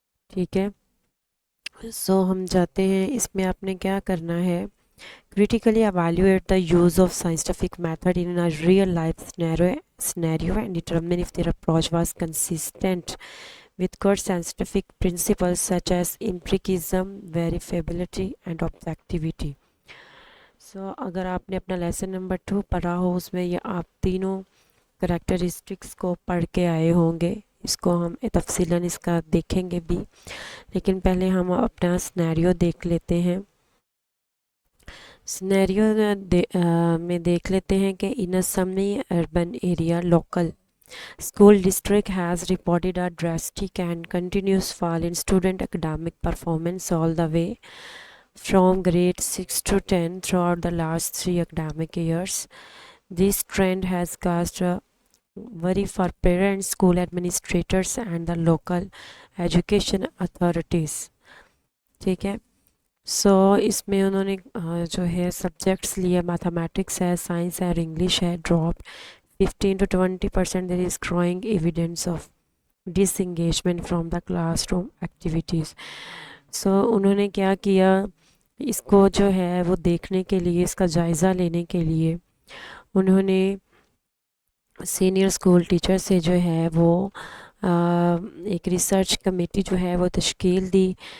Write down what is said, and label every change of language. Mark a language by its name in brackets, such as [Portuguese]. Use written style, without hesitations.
[Urdu] ٹھیک ہے، سو ہم جاتے ہیں. اس میں آپ نے کیا کرنا ہے، [English] critically evaluate the use of scientific method in a real life scenario and determine if their approach was consistent with core scientific principles such as empiricism, verifiability and objectivity. [Urdu] سو اگر آپ نے اپنا لیسن نمبر 2 پڑھا ہو اس میں یہ آپ تینوں characteristics کو پڑھ کے آئے ہوں گے. اس کو ہم تفصیلاً اس کا دیکھیں گے بھی، لیکن پہلے ہم اپنا سنیریو دیکھ لیتے ہیں. سنیریو میں دیکھ لیتے ہیں کہ [English] in a semi urban area local school district has reported a drastic and continuous fall in student academic performance all the way from grade 6 to 10 throughout the last 3 academic years. This trend has caused a worry for parents, school administrators and the local education authorities. [Urdu] ٹھیک ہے، سو اس میں انہوں نے جو ہے subjects لیے mathematics ہے، science ہے اور انگلش ہے. [English] Drop 15 to 20% there is growing evidence of disengagement from the classroom activities. [Urdu] سو انہوں نے کیا کیا، اس کو جو ہے وہ دیکھنے کے لیے، اس کا جائزہ لینے کے لیے انہوں نے سینئر اسکول ٹیچر سے جو ہے وہ ایک ریسرچ کمیٹی جو ہے وہ تشکیل دی.